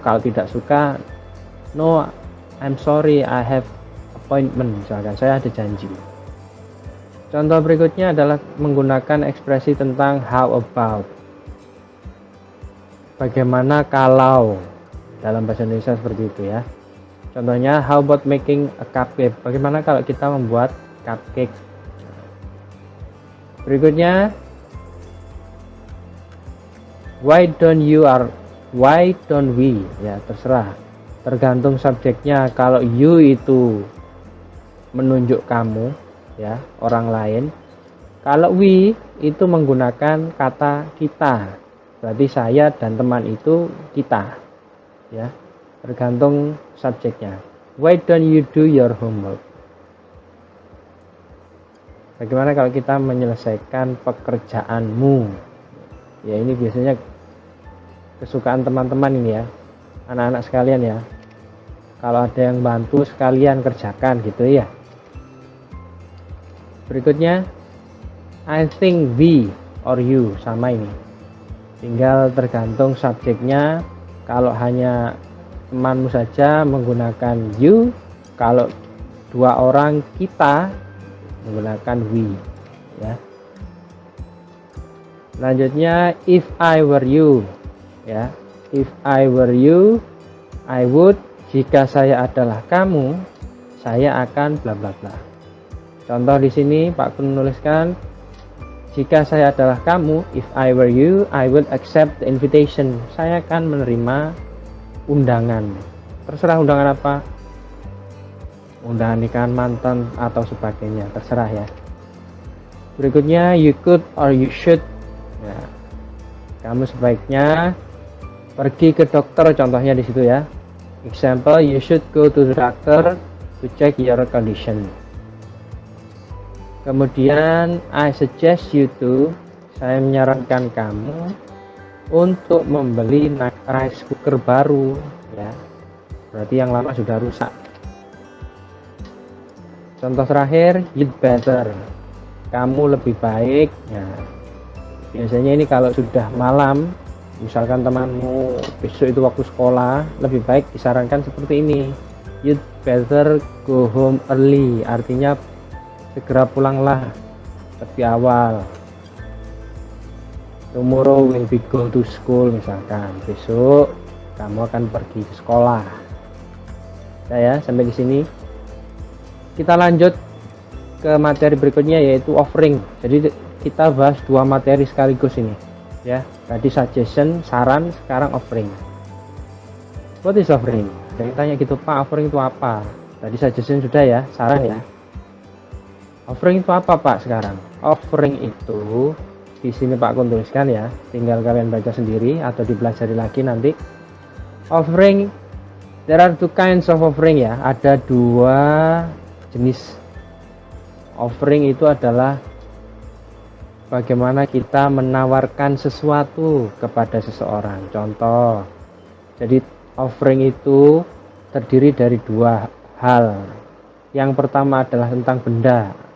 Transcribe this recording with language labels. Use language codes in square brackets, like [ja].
[id] Kalau tidak suka, [en] no I'm sorry I have appointment, [id] misalkan saya ada janji. Contoh berikutnya adalah menggunakan ekspresi tentang how about. Bagaimana kalau, dalam bahasa Indonesia seperti itu ya. Contohnya, [en] how about making a cupcake? [id] Bagaimana kalau kita membuat cupcake? Berikutnya, [en] why don't we? [id] Ya, terserah. Tergantung subjeknya. Kalau you itu menunjuk kamu, ya, orang lain. Kalau we itu menggunakan kata kita. Berarti saya dan teman itu kita. Ya. Tergantung subjeknya. [en] Why don't you do your homework? [id] Bagaimana kalau kita menyelesaikan pekerjaanmu? Ya, ini biasanya kesukaan teman-teman ini ya. Anak-anak sekalian ya. Kalau ada yang bantu sekalian kerjakan gitu ya. [en] Berikutnya, I think we or you, [id] sama ini. Tinggal tergantung subjeknya. Kalau hanya temanmu saja menggunakan you, kalau dua orang kita menggunakan we, ya. [en] Selanjutnya, if I were you, ya. If I were you, I would. [id] Jika saya adalah kamu, saya akan bla bla bla. Contoh di sini Pak Kun menuliskan, jika saya adalah kamu, [en] if I were you, I would accept the invitation. [id] Saya akan menerima undangan. Terserah undangan apa. Undangan nikahan mantan atau sebagainya, terserah ya. Berikutnya, [en] you could or you should. [id] Ya. Kamu sebaiknya pergi ke dokter, contohnya di situ ya. [en] Example, you should go to the doctor to check your condition. [id] Kemudian, [en] I suggest you to, [id] saya menyarankan kamu untuk membeli rice cooker baru, ya. Berarti yang lama sudah rusak. Contoh terakhir, [en] you'd better, [id] kamu lebih baik. Ya. Biasanya ini kalau sudah malam, misalkan temanmu besok itu waktu sekolah, lebih baik disarankan seperti ini, [en] you'd better go home early, [id] artinya segera pulanglah lebih awal. [en] Tomorrow when we go to school, [id] misalkan besok kamu akan pergi ke sekolah. Ya, sampai di sini. Kita lanjut ke materi berikutnya, yaitu offering. Jadi kita bahas dua materi sekaligus ini. Ya, tadi suggestion, saran, sekarang offering. [en] What is offering? [id] Ada yang tanya gitu, Pak, offering itu apa? Tadi suggestion sudah ya, saran ya. Offering itu apa, Pak, sekarang? Offering itu di sini Pak Kun tuliskan ya, tinggal kalian baca sendiri atau dipelajari lagi nanti. [en] Offering, there are two kinds of offering ya. [id] Ada dua jenis. Offering itu adalah bagaimana kita menawarkan sesuatu kepada seseorang. Contoh, jadi offering itu terdiri dari dua hal. Yang pertama adalah tentang benda.